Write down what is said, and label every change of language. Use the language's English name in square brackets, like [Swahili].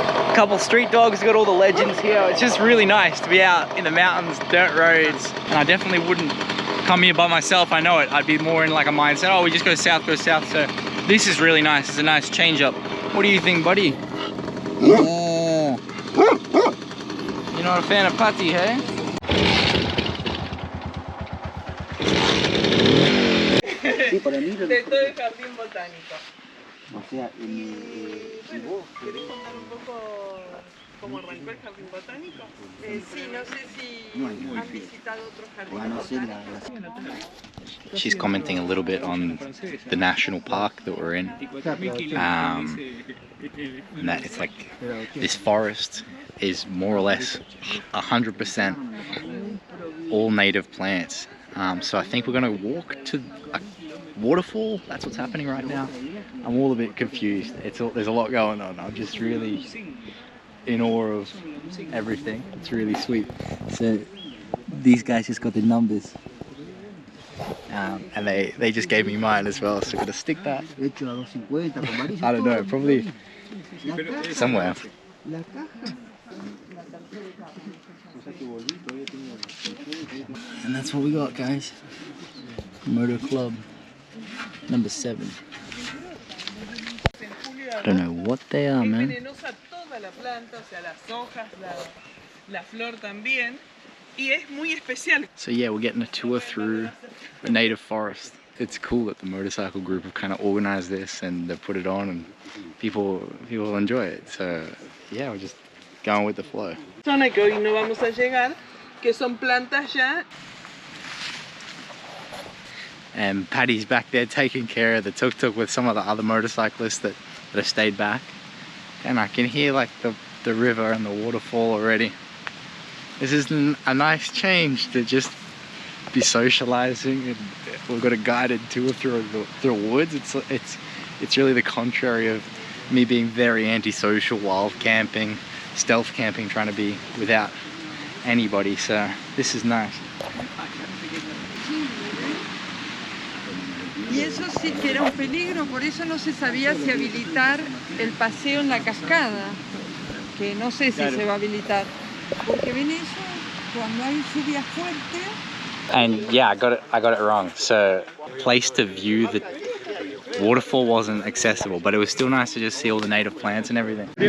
[English] A couple street dogs, got all the legends here. It's just really nice to be out in the mountains, dirt roads, and I definitely wouldn't come here by myself. I know it. I'd be more in like a mindset, oh, we just go south. So this is really nice. It's a nice change up. What do you think, buddy? Oh. You're not a fan of Patty, hey? [Spanish] De todo el jardín botánico. O sea, ¿Querés contar un poco cómo arrancó el jardín botánico? Sí, no sé si han visitado otros jardines botánicos. [English] She's commenting a little bit on the national park that we're in. And that it's like this forest is more or less 100% all native plants. So I think we're gonna walk to a waterfall. That's what's happening right now. I'm all a bit confused. There's a lot going on. I'm just really in awe of everything. It's really sweet. So these guys just got the numbers. And they just gave me mine as well, so I'm gonna stick that. I don't know, probably somewhere. And that's what we got, guys. Motor Club number 7. I don't know what they are, man. [Spanish] Venenosa toda la planta, o sea, las hojas, la flor también. Y es muy especial. [English] So yeah, we're getting a tour through the native forest. It's cool that the motorcycle group have kind of organized this and they've put it on and people enjoy it. So yeah, we're just going with the flow. [Spanish] Zona que hoy no vamos a llegar, que son plantas ya. [English] And Paddy's back there taking care of the tuk-tuk with some of the other motorcyclists that have stayed back. And I can hear like the river and the waterfall already. This is a nice change to just be socializing, and we've got a guided tour through the woods. It's really the contrary of me being very antisocial, wild camping, stealth camping, trying to be without anybody. So this is nice. [Spanish] Y eso sí que era un peligro, por eso no se sabía si habilitar el paseo en la cascada, que no sé si se va a habilitar. Porque ven eso, cuando hay lluvia fuerte. [English] And yeah, I got it wrong. So place to view the waterfall wasn't accessible, but it was still nice to just see all the native plants and everything.